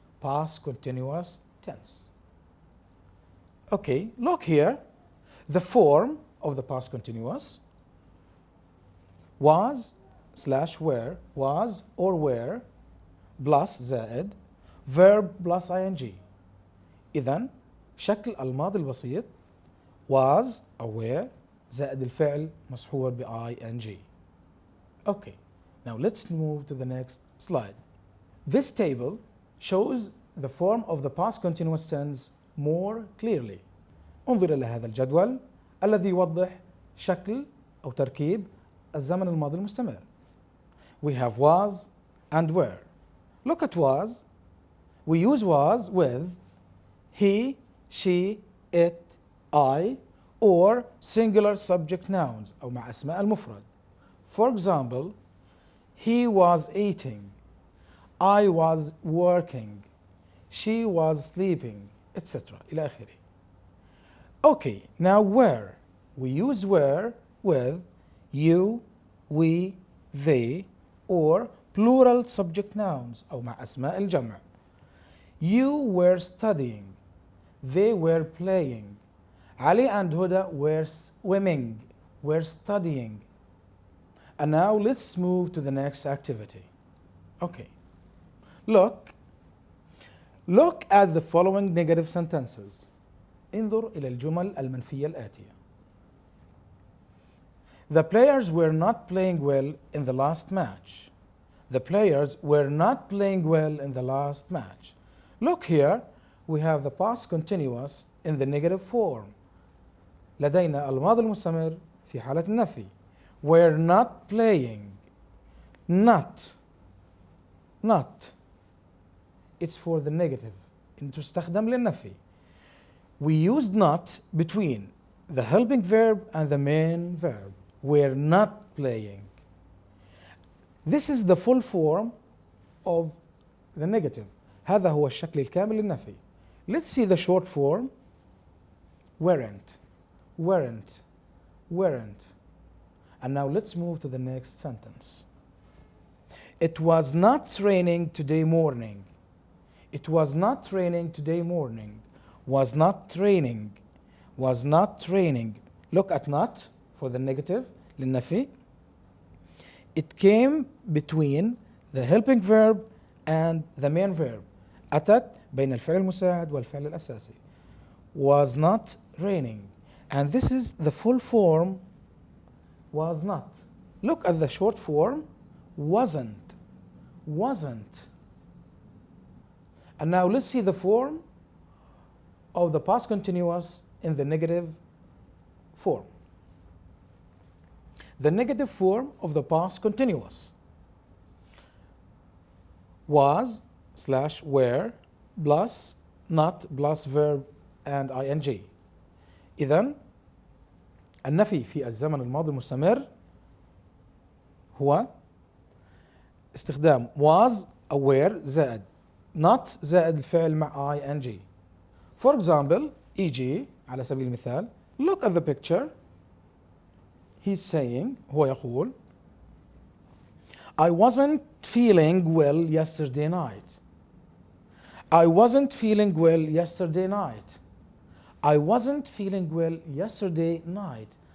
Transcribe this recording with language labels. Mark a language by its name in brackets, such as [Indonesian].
[English] Past continuous tense. Okay, look here. The form of the past continuous. Was / were, was or were plus زائد verb plus ing. [Arabic] إذن شكل الماضي البسيط was أو were زائد الفعل مصحوب ب ing. [English] Okay, now let's move to the next slide. This table shows the form of the past continuous tense more clearly. [Arabic] انظر إلى هذا الجدول الذي يوضح شكل أو تركيب الزمن الماضي المستمر. [English] We have was and were. Look at was. We use was with he, she, it, I, or singular subject nouns [Arabic] أو مع أسماء المفرد. [English] For example, he was eating, I was working, she was sleeping, etc. [Arabic] إلى آخره. [English] Okay, now were. We use were with you, we, they, or plural subject nouns [Arabic] أو مع أسماء الجمع. [English] You were studying, they were playing, Ali and Huda were swimming, were studying. And now let's move to the next activity. Okay. Look at the following negative sentences. [Arabic] انظر إلى الجمل المنفية الآتية. [English] The players were not playing well in the last match. The players were not playing well in the last match. Look here, we have the past continuous in the negative form. [Arabic] لدينا الماضي المستمر في حالة النفي. [English] Were not playing. Not. It's for the negative. [Arabic] إن تستخدم للنفي. [English] We used not between the helping verb and the main verb. We're not playing. This is the full form of the negative. [Arabic] هذا هو الشكل الكامل للنفي. [English] Let's see the short form. Weren't. And now let's move to the next sentence. It was not raining today morning. It was not raining today morning. Was not raining. Look at not for the negative للنفي. It came between the helping verb and the main verb. [Arabic] أتت بين الفعل المساعد والفعل الأساسي. [English] Was not raining. And this is the full form was not. Look at the short form wasn't. And now let's see the form of the past continuous in the negative form. The negative form of the past continuous. was slash were plus not plus verb and ing. [Arabic] إذن النفي في الزمن الماضي المستمر هو استخدام was أو were زائد not زائد الفعل مع ing. [English] For example, e.g. [Arabic] على سبيل المثال, [English] look at the picture. He's saying, [Arabic] هو يقول, [English] I wasn't feeling well yesterday night. I wasn't feeling well yesterday night. I wasn't feeling well yesterday night.